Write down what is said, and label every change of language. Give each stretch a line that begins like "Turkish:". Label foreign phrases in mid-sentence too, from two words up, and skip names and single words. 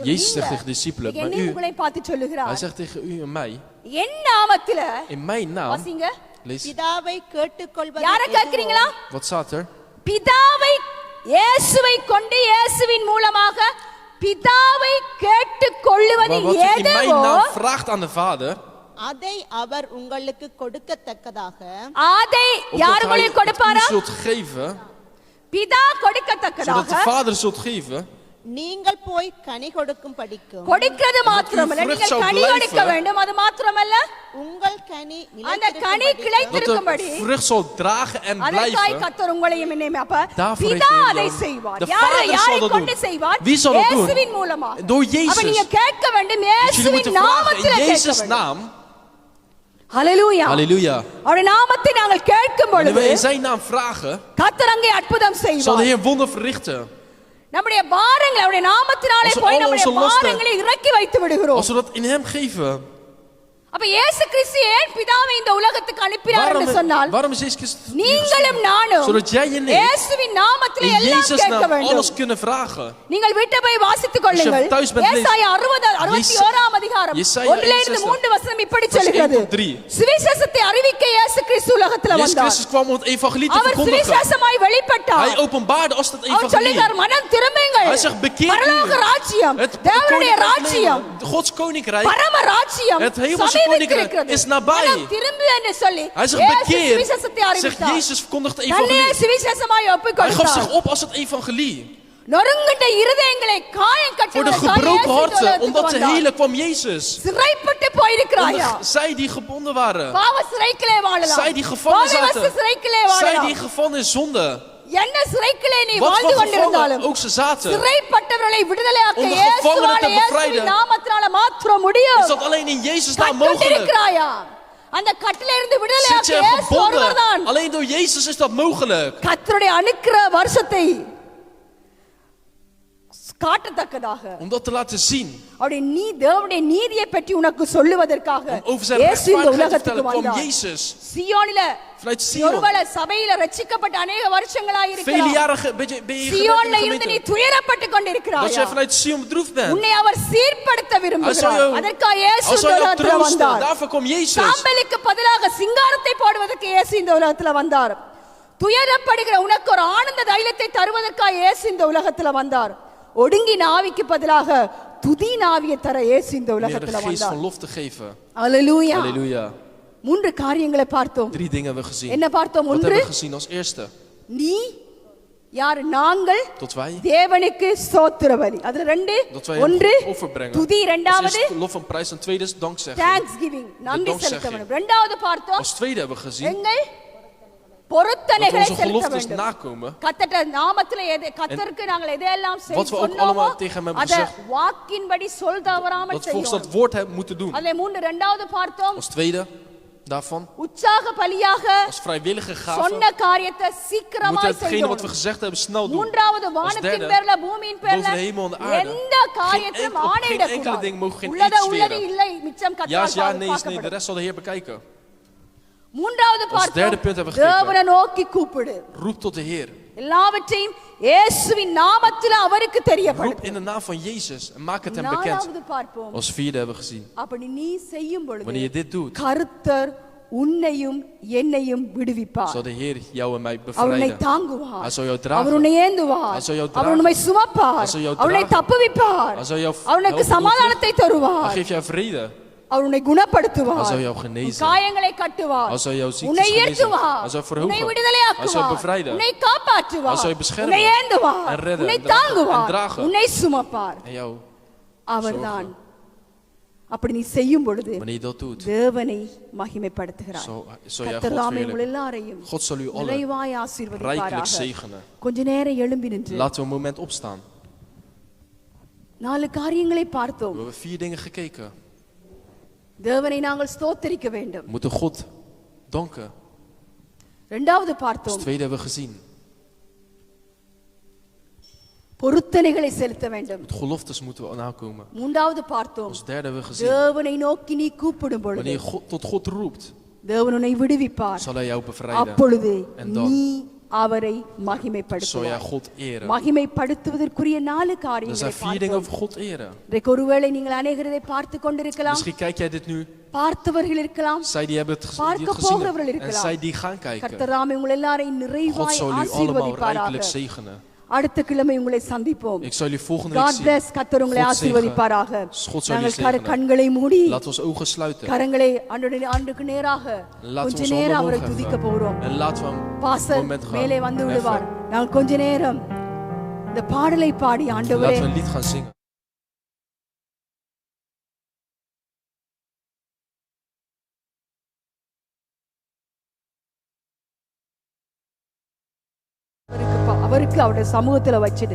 Dutch: Jezus zegt tegen
Tamil: சொல்லுங்க.
Dutch: de discipelen, maar
Tamil: என்னை
Dutch: u,
Tamil: உங்களை பார்த்து
Dutch: hij
Tamil: சொல்லுகிறார்.
Dutch: zegt tegen u en mij,
Tamil: என் நாமத்தில
Dutch: in mijn naam,
Tamil: வாசிங்க.
Dutch: lees,
Tamil: பிதாவை கேட்டுக்கொள்வது யாரை எதுவோ, கேட்கிறீங்களா?
Dutch: wat staat er?
Tamil: பிதாவை இயேசுவை கொண்டு இயேசுவின் மூலமாக பிதாவை கேட்டுக்கொள்ளுவது
Dutch: Maar wat u in mijn
Tamil: எதுவோ
Dutch: naam vraagt aan de Vader,
Tamil: அதை அவர் உங்களுக்கு கொடுக்கத்தக்கதாக அதை
Dutch: opdat
Tamil: யார்
Dutch: hij
Tamil: உங்களுக்கு
Dutch: het u
Tamil: கொடுப்பாரா?
Dutch: zult geven,
Tamil: பிதா
Dutch: zodat de
Tamil: கொடுக்கத்தக்கதாக
Dutch: Vader zult geven,
Tamil: நீங்கள் போய் கனி கொடுக்கும் படிக்கும் கொடுக்கிறது மாத்திரமல்ல,
Dutch: vrucht
Tamil: நீங்கள்
Dutch: zou
Tamil: கனி
Dutch: blijven.
Tamil: கொடுக்க வேண்டும். அது மாத்திரமல்ல, உங்கள் கனி அந்த கனி
Dutch: dat
Tamil: கிளைத்திருக்கும்படி
Dutch: de vrucht zal dragen en
Tamil: அதற்காய்
Dutch: blijven.
Tamil: கர்த்தர் உங்களையும் என்னையும் அப்ப
Dutch: Daarvoor heeft
Tamil: பிதா
Dutch: de Heer
Tamil: அதை
Dutch: jou-
Tamil: செய்வார்.
Dutch: De Vader
Tamil: யாரை
Dutch: zal dat
Tamil: கொண்டு
Dutch: doen.
Tamil: செய்வார்?
Dutch: Wie zal dat doen?
Tamil: இயேசுவின் மூலமா.
Dutch: Door
Tamil: அப்ப
Dutch: Jezus.
Tamil: நீங்க கேட்க வேண்டும்,
Dutch: Dus jullie
Tamil: இயேசுவின்
Dutch: moeten vragen
Tamil: நாமத்திலே
Dutch: in
Tamil: கேட்க
Dutch: Jezus'
Tamil: வேண்டும்.
Dutch: naam.
Tamil: ஹalleluya.
Dutch: Halleluja.
Tamil: அவருடைய நாமத்தை நாங்கள் கேட்கும்
Dutch: Wanneer
Tamil: பொழுது
Dutch: wij in zijn naam vragen,
Tamil: கர்த்தர் அங்கே அற்புதம்
Dutch: zal de
Tamil: செய்வார்.
Dutch: Heer wonder verrichten.
Tamil: நம்முடைய பாரங்களை அவருடைய நாமத்தினாலே
Dutch: Als we
Tamil: போய்
Dutch: al
Tamil: நம்முடைய
Dutch: onze lasten-
Tamil: பாரங்களை இறக்கி வைத்து விடுகிறோம்.
Dutch: Als we dat in hem geven,
Tamil: அப்ப இயேசு கிறிஸ்து ஏன் பிதாவை இந்த உலகத்துக்கு அனுப்பினார் என்று சொன்னால்,
Dutch: waarom is Jezus Christus
Tamil: நீங்களும் நானும்
Dutch: zodat jij en ik
Tamil: இயேசுவின் நாமத்திலே
Dutch: in
Tamil: எல்லாம்
Dutch: Jezus'
Tamil: கேட்க
Dutch: naam
Tamil: வேண்டும்.
Dutch: alles kunnen vragen.
Tamil: நீங்கள் வீட்டை போய் வாசித்துக் கொள்ளுங்கள்.
Dutch: Als je thuis bent, lees.
Tamil: ஏசாயா 61ஆம் அதிகாரம்
Dutch: Jesaja
Tamil: 1 3 வசனம் இப்படி
Dutch: vers
Tamil: சொல்கிறது.
Dutch: 1 tot 3.
Tamil: சுவிசேஷத்தை அறிவிக்க இயேசு கிறிஸ்து உலகத்துல
Dutch: Jezus
Tamil: வந்தார்.
Dutch: Christus kwam om het evangelie te
Tamil: அவர்
Dutch: verkondigen.
Tamil: சுவிசேஷமாய் வெளிப்பட்டார்.
Dutch: Hij openbaarde als het
Tamil: அவர்
Dutch: evangelie.
Tamil: சொல்லுகிறார், மனம் திரும்புங்கள்.
Dutch: Hij zegt, bekeer u.
Tamil: பரலோக ராஜ்யம்,
Dutch: Het
Tamil: தேவனுடைய
Dutch: koninkrijk
Tamil: ராஜ்யம்,
Dutch: nemen. Gods koninkrijk,
Tamil: பரம ராஜ்யம்
Dutch: Het hemelse
Tamil: சமீபித்திருக்கிறது.
Dutch: koninkrijk is nabij.
Tamil: மனம் திரும்பு என்று சொல்லி
Dutch: hij zegt
Tamil: இயேசு
Dutch: bekeer.
Tamil: சுவிசேஷத்தை
Dutch: Zegt
Tamil: அறிவித்தார்.
Dutch: Jezus verkondigt het
Tamil: தன்னையே
Dutch: evangelie.
Tamil: சுவிசேஷமாய்
Dutch: Hij gaf
Tamil: ஒப்புக்கொடுத்தார்.
Dutch: zich op als het evangelie.
Tamil: நொறுங்குண்ட இருதயங்களை காயம்
Dutch: Voor de
Tamil: கட்டுவதற்காக
Dutch: gebroken
Tamil: இயேசு
Dutch: harten,
Tamil: உலகத்துக்கு
Dutch: omdat te
Tamil: வந்தார்.
Dutch: helen kwam Jezus.
Tamil: சிறைப்பட்டு
Dutch: Om
Tamil: போயிருக்கிறாயா?
Dutch: zij die gebonden waren.
Tamil: பாவ சிறைக்கிலே வாழலாம்.
Dutch: Zij die gevangen
Tamil: பாவ
Dutch: zaten.
Tamil: சிறைக்கிலே
Dutch: Zij
Tamil: வாழலாம்.
Dutch: die gevangen in zonde.
Tamil: என்ன சிறைக்கிலே நீ
Dutch: Wat
Tamil: வாழ்ந்து
Dutch: voor
Tamil: கொண்டிருந்தாலும்
Dutch: gevangen ook ze zaten.
Tamil: சிறைப்பட்டவர்களை விடுதலையாக்க
Dutch: Om de
Tamil: இயேசுவால்
Dutch: gevangenen te
Tamil: இயேசுவின்
Dutch: bevrijden.
Tamil: நாமத்தினால மாத்திரம் முடியும்.
Dutch: Is dat alleen in Jezus' naam mogelijk?
Tamil: கட்டிருக்கிறாயா? அந்த கட்டில இருந்து
Dutch: Zit
Tamil: விடுதலையாக்க
Dutch: je er
Tamil: இயேசு ஒருவர்தான்.
Dutch: gebonden? Alleen door Jezus is dat mogelijk.
Tamil: கர்த்தருடைய அனுக்கிர வருஷத்தை காட்டத்தக்கதாக
Dutch: Om dat te laten zien.
Tamil: அவருடைய தேவனுடைய நீதியை பற்றி உனக்கு சொல்லுவதற்காக
Dutch: Om over zijn
Tamil: இயேசு இந்த
Dutch: rechtvaardigheid te
Tamil: உலகத்துக்கு
Dutch: vertellen kwam
Tamil: வந்தார்.
Dutch: Jezus.
Tamil: சியோனில
Dutch: Vanuit Sion.
Tamil: ஒருவேளை சபையில ரட்சிக்கப்பட்ட அநேக வருஷங்களாய்
Dutch: Vele
Tamil: இருக்கிறார்.
Dutch: jaren ben je
Tamil: சியோன்ல
Dutch: gered in
Tamil: இருந்து
Dutch: de
Tamil: நீ
Dutch: gemeente.
Tamil: துயரப்பட்டு
Dutch: Dat
Tamil: கொண்டிருக்கிறாய்.
Dutch: jij vanuit Sion bedroefd bent.
Tamil: உன்னை அவர் சீர்படுத்த
Dutch: Hij zal
Tamil: விரும்புகிறார்.
Dutch: jou,
Tamil: அதற்காக இயேசு
Dutch: hij
Tamil: இந்த
Dutch: zal jou
Tamil: உலகத்துல
Dutch: troosten.
Tamil: வந்தார்.
Dutch: Daarvoor kwam Jezus.
Tamil: சாம்பலுக்கு பதிலாக சிங்காரத்தை போடுவதற்கு இயேசு இந்த உலகத்துல வந்தார். துயரப்படுகிற உனக்கு ஒரு ஆனந்த தைரியத்தை தருவதற்காக இயேசு இந்த உலகத்துல வந்தார். ஒடுங்கின ஆவிக்கு பதிலாக துதியின் ஆவியை தர இயேசு இந்த
Dutch: Om je
Tamil: உலகத்துல
Dutch: de geest van
Tamil: வந்தார்.
Dutch: lof te geven.
Tamil: அல்லேலூயா.
Dutch: Halleluja.
Tamil: 3 காரியங்களை பார்த்தோம்.
Dutch: 3 dingen hebben we gezien.
Tamil: என்ன பார்த்தோம்?
Dutch: Wat
Tamil: ஒன்று,
Dutch: hebben we gezien als eerste?
Tamil: நீ யார்? நாங்கள்
Dutch: Dat wij,
Tamil: தேவனுக்கு ஸ்தோத்திர பலி. அதுல 2,
Dutch: dat wij 1 een offer brengen.
Tamil: துதி,
Dutch: Als
Tamil: இரண்டாவது
Dutch: eerste lof en prijs en tweede is dankzeggen.
English: thanks giving,
Tamil: நன்றி
Dutch: dankzegging.
Tamil: செலுத்த வேண்டும். இரண்டாவது பார்த்தோம்
Dutch: Als tweede hebben we gezien
Tamil: எங்கள்
Dutch: dat we
Tamil: பொருத்தனைகளை
Dutch: onze
Tamil: செலுத்த
Dutch: geloftes
Tamil: வேண்டும்.
Dutch: nakomen.
Tamil: கர்த்தர் நாமத்திலே கர்த்தருக்கு நாங்கள் எதையெல்லாம்
Dutch: wat we ook
Tamil: சொன்னோமோ
Dutch: allemaal tegen hem hebben
Tamil: அதை
Dutch: gezegd.
Tamil: வாக்கின்படி சொல் தவறாமல்
Dutch: Dat volgens
Tamil: செய்யணும்.
Dutch: dat woord hebben moeten doen.
Tamil: அதிலே 3 இரண்டாவது பார்த்தோம்
Dutch: Als tweede daarvan,
Tamil: உற்சாக பலியாக
Dutch: als vrijwillige gave,
Tamil: சொன்ன காரியத்தை
Dutch: moeten we
Tamil: சீக்கிரமாய்
Dutch: hetgene wat we
Tamil: செய்யணும்.
Dutch: gezegd hebben snel doen.
Tamil: மூன்றாவது
Dutch: Als
Tamil: வானத்தின்
Dutch: derde,
Tamil: பேர்ல பூமியின் பேர்ல
Dutch: boven de hemel en de aarde.
Tamil: எந்த காரியத்தையும்
Dutch: Geen
Tamil: ஆணையிடக்
Dutch: enkele
Tamil: கூடாது.
Dutch: ding mogen geen
Tamil: உள்ளத
Dutch: eed
Tamil: உள்ளது
Dutch: zweren.
Tamil: இல்லை, மிச்சம்
Dutch: Ja is ja,
Tamil: கர்த்தரால்
Dutch: nee is nee. De
Tamil: பார்க்கப்படும்.
Dutch: rest zal de Heer bekijken.
Tamil: மூன்றாவது
Dutch: derde punt hebben we gekeken.
Tamil: தேவனை நோக்கி கூப்பிடு.
Dutch: Roep tot de Heer.
Tamil: எல்லாவற்றையும் இயேசுவின் நாமத்தில் அவருக்கு
Dutch: Roep
Tamil: தெரியப்படுத்து.
Dutch: in de naam van Jezus en maak het hem bekend.
Tamil: நாலாவது பார்ப்போம்.
Dutch: Als vierde hebben we gezien.
Tamil: அப்படி நீ செய்யும்
Dutch: Wanneer
Tamil: பொழுது
Dutch: je dit doet,
Tamil: கர்த்தர் உன்னையும் என்னையும் விடுவிப்பார்.
Dutch: zal de Heer jou en mij
Tamil: அவர் உன்னை
Dutch: bevrijden.
Tamil: தாங்குவார்.
Dutch: Hij zal jou
Tamil: அவர்
Dutch: dragen.
Tamil: உன்னை ஏந்துவார்.
Dutch: Hij zal jou
Tamil: அவர்
Dutch: dragen.
Tamil: உன்னை சுமப்பார்.
Dutch: Hij zal jou
Tamil: அவர் உன்னை
Dutch: dragen.
Tamil: தப்புவிப்பார்.
Dutch: Hij zal jou
Tamil: அவர் உனக்கு
Dutch: helpen
Tamil: சமாதானத்தை
Dutch: Hij
Tamil: தருவார்.
Dutch: geeft jou vrede.
Tamil: அவர் உன்னை குணப்படுத்துவார்.
Dutch: Hij zal jou
Tamil: உன்
Dutch: genezen.
Tamil: காயங்களை கட்டுவார்.
Dutch: Hij zal jouw ziektes
Tamil: உன்னை
Dutch: genezen.
Tamil: உயர்த்துவார்.
Dutch: Hij zal
Tamil: உன்னை
Dutch: verhogen. Hij zal
Tamil: விடுதலையாக்குவார்.
Dutch: bevrijden.
Tamil: உன்னை காப்பாற்றுவார்.
Dutch: Hij zal je beschermen.
Tamil: உன்னை ஏந்துவார்.
Dutch: En redden.
Tamil: உன்னை
Dutch: En dragen.
Tamil: தாங்குவார்.
Dutch: En dragen.
Tamil: உன்னை சுமப்பார்.
Dutch: En jou,
Tamil: அவர்தான். அப்படி நீ செய்யும் பொழுது
Dutch: wanneer je dat doet,
Tamil: தேவனை மகிமைப்படுத்துகிறார்.
Dutch: zal jij
Tamil: கர்த்தர்
Dutch: God
Tamil: தாமே உங்கள்
Dutch: verheerlijken.
Tamil: எல்லாரையும்
Dutch: God zal u allen
Tamil: நிறைவாய்
Dutch: rijkelijk
Tamil: ஆசீர்வதிப்பாராக.
Dutch: zegenen.
Tamil: கொஞ்ச நேரம் எழும்பி நின்று
Dutch: Laten we een moment opstaan.
Tamil: 4 காரியங்களை
Dutch: We
Tamil: பார்த்தோம்.
Dutch: hebben 4 dingen gekeken.
Tamil: தேவனை நாங்கள் ஸ்தோத்திரிக்க வேண்டும்.
Dutch: We moeten God danken.
Tamil: இரண்டாவது
Dutch: Als
Tamil: பார்த்தோம்,
Dutch: tweede hebben we gezien.
Tamil: பொருத்தனைகளை செலுத்த வேண்டும்.
Dutch: Met geloftes moeten we nakomen.
Tamil: மூன்றாவது பார்த்தோம்,
Dutch: Als derde hebben we gezien.
Tamil: தேவனை நோக்கி நீ கூப்பிடும் பொழுது
Dutch: Wanneer je tot God roept,
Tamil: தேவன் உன்னை விடுவிப்பார்.
Dutch: zal hij jou bevrijden.
Tamil: அப்பொழுது
Dutch: En dan
Tamil: நீ அவரை
Dutch: zal jij
Tamil: மகிமைப்படுத்துவாய்.
Dutch: God eren.
Tamil: மகிமைப்படுத்துவதற்குரிய 4
Dutch: Er
Tamil: காரியங்களை
Dutch: zijn 4 dingen
Tamil: பார்த்தோம்.
Dutch: over God eren.
Tamil: இன்றைக்கு ஒருவேளை நீங்கள் அநேகர் இதை பார்த்து கொண்டிருக்கலாம்,
Dutch: Misschien kijk jij dit nu.
Tamil: பார்த்தவர்கள் இருக்கலாம்,
Dutch: Zij die hebben het die
Tamil: பார்க்க
Dutch: het gezien
Tamil: போகிறவர்கள்
Dutch: hebben. En
Tamil: இருக்கலாம்.
Dutch: zij die gaan kijken.
Tamil: கர்த்தராமே உங்கள் எல்லாரையும்
Dutch: God
Tamil: நிறைவாய்
Dutch: zal u allemaal
Tamil: ஆசீர்வதிப்பாராக.
Dutch: rijkelijk zegenen.
Tamil: அடுத்த கிழமை உங்களை சந்திப்போம்.
Dutch: Ik zal jullie volgende week
English: God
Dutch: zien.
Tamil: bless. கர்த்தர் உங்களை
Dutch: God
Tamil: ஆசீர்வதிப்பாராக.
Dutch: zegene. God zal jullie
Tamil: நாங்கள்
Dutch: zegenen.
Tamil: கண்களை மூடி
Dutch: Laten we onze ogen sluiten.
Tamil: கரங்களை ஆண்டுக்கு நேராக
Dutch: Laten we
Tamil: கொஞ்ச
Dutch: onze
Tamil: நேரம்
Dutch: handen
Tamil: அவரை
Dutch: omhoog
Tamil: துதிக்க
Dutch: heffen.
Tamil: போகிறோம்.
Dutch: En laten we hem een
Tamil: பாஸ்டர்
Dutch: moment
Tamil: மேலே
Dutch: gaan
Tamil: வந்து விடுவார்.
Dutch: heffen.
Tamil: நாங்கள் கொஞ்ச நேரம் இந்த பாடலை பாடி
Dutch: En
Tamil: ஆண்டவரே
Dutch: laten we een lied gaan zingen.
Tamil: அவருக்கு அவருடைய சமூகத்துல வச்சிடு.